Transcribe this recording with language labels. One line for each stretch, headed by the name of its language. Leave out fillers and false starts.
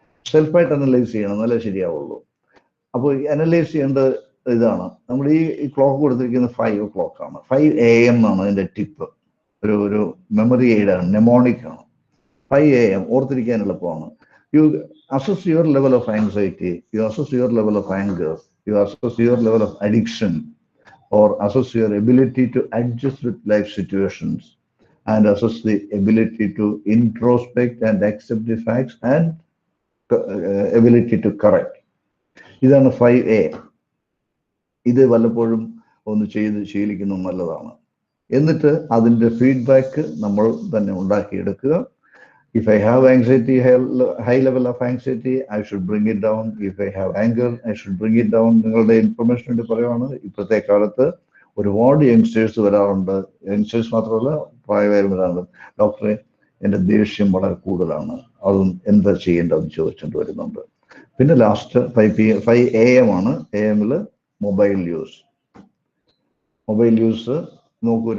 Malayalam: സെൽഫായിട്ട് analyse ചെയ്യണം, എന്നാലേ ശരിയാവുള്ളൂ. അപ്പോൾ ഈ അനലൈസ് ചെയ്യേണ്ട ഇതാണ്, നമ്മൾ ഈ ക്ലോക്ക് കൊടുത്തിരിക്കുന്നത് 5 o'clock ആണ്. 5 AM ആണ് അതിൻ്റെ ടിപ്പ്. ഒരു മെമ്മറി എയ്ഡാണ്, നെമോണിക് ആണ്. 5 AM ഓർത്തിരിക്കാൻ എളുപ്പമാണ്.
English: You assess your level of anxiety, you assess your level of anger, you assess your level of addiction, or assess your ability to adjust with life situations, and assess the ability to introspect and accept the facts, and ability to correct.
Malayalam: ഇതാണ് 5A. ഇത് വല്ലപ്പോഴും ഒന്ന് ചെയ്ത് ശീലിക്കുന്നത് നല്ലതാണ്. എന്നിട്ട് അതിൻ്റെ feedback നമ്മൾ തന്നെ ഉണ്ടാക്കിയെടുക്കുക.
English: If I have anxiety, high level of anxiety, I should bring it down. If I have anger, I should bring it down.
Malayalam: നിങ്ങളുടെ ഇൻഫർമേഷൻ വേണ്ടി പറയുകയാണ്, ഇപ്പോഴത്തെ കാലത്ത് ഒരുപാട് യങ്സ്റ്റേഴ്സ് വരാറുണ്ട്. യങ്സ്റ്റേഴ്സ് മാത്രമല്ല, പ്രായമായവരും വരാറുണ്ട്. ഡോക്ടറെ, എൻ്റെ ദേഷ്യം വളരെ കൂടുതലാണ്, അതും എന്താ ചെയ്യേണ്ടതെന്ന് ചോദിച്ചുകൊണ്ട് വരുന്നുണ്ട്. പിന്നെ ലാസ്റ്റ് 5 AM ആണ്. AM മൊബൈൽ യൂസ് നോക്കൂ.